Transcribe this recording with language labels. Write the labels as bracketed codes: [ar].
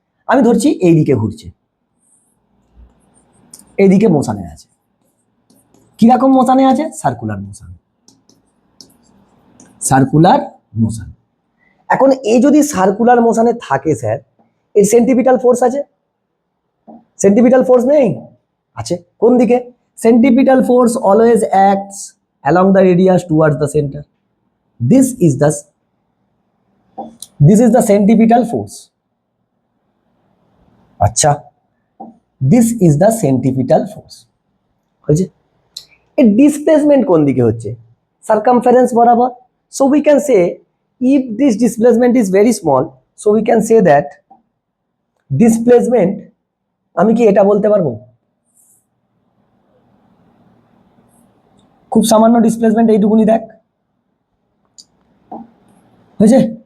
[bn] আমি ধরছি এইদিকে ঘুরছে, এইদিকে মোশনে আছে। কিরকম মোশনে আছে? Circular motion, circular motion. এখন এই যদি সার্কুলার মোশনে থাকে স্যার, এর সেন্টিপিটাল ফোর্স আছে? সেন্টিপিটাল ফোর্স নেই? আছে। কোন দিকে? [en] Centripetal force always acts along the radius towards the center. This is the centripetal force. আচ্ছা, this is the centripetal force. হয়েছে? [bn] এর ডিসপ্লেসমেন্ট কোন দিকে হচ্ছে? সার্কামফারেন্স বরাবর। [en] So we can say if this displacement is very small, so we can say that displacement, [bn] আমি কি এটা বলতে পারবো? খুব সামান্য ডিসপ্লেসমেন্ট, এইটুকুনি দেখ, হয়েছে?